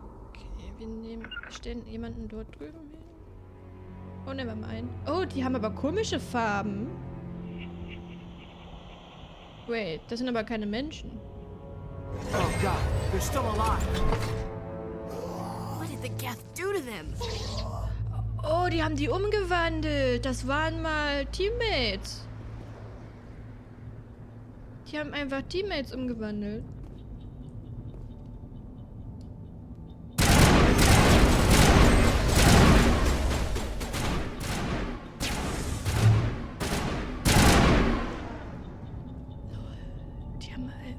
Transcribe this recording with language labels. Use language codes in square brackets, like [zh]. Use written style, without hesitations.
[de] Okay, wir stellen jemanden dort drüben hin. [en] Oh, never mind. [de] Oh, die haben aber komische Farben. Wait, das sind aber keine Menschen. [en] Oh God, they're still alive. What did the Geth do to them? [de] Oh, die haben die umgewandelt. Das waren mal Teammates. Die haben einfach Teammates umgewandelt. Die haben...